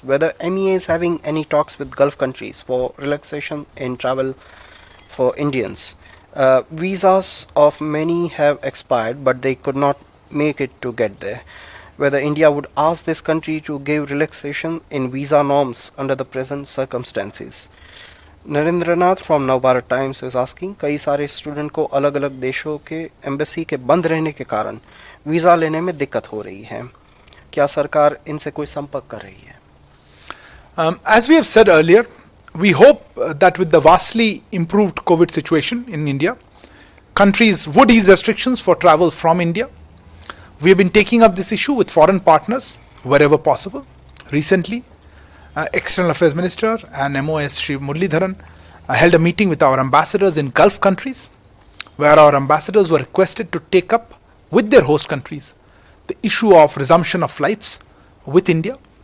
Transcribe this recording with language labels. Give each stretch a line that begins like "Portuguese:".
English: Whether MEA is having any talks with Gulf countries for relaxation in travel for Indians. Visas of many have expired, but they could not make it to get there. Whether India would ask this country to give relaxation in visa norms under the present circumstances. Narendra Nath from Navbharat Times is asking,
Hindi: कई सारे student को अलग अलग देशों के embassy के बंद रहने के कारण वीज़ा लेने में दिक्कत हो रही है. क्या सरकार इनसे कोई संपर्क कर रही है?
English: As we have said earlier, we hope that with the vastly improved COVID situation in India, countries would ease restrictions for travel from India. We have been taking up this issue with foreign partners wherever possible. Recently, External Affairs Minister and MOS Shri Muralidharan held a meeting with our ambassadors in Gulf countries, where our ambassadors were requested to take up with their host countries the issue of resumption of flights with India.